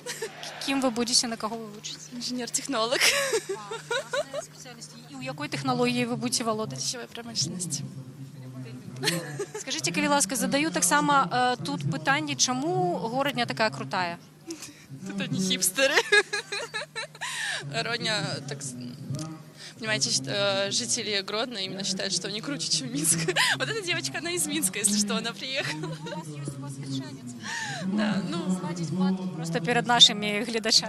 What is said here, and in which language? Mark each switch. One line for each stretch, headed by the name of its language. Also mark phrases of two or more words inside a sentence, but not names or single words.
Belarusian: Кім вы будзеце, на каго вы вучыце? Інженер-тэхнолог. І ў якой тэхналогіі вы будзеце валодаць?
Russian: Пищевая промышленность.
Belarusian: Скажите, калі ласка, задаю таксама тут пытанне, чаму горадня такая крутая?
Russian: Тут одни хипстеры. Родня, так, понимаете, жители Гродно именно считают, что они круче, чем Минск. Вот эта девочка, она из Минска, если что, она приехала. Да, ну, сводить батл просто перед нашими глядачами.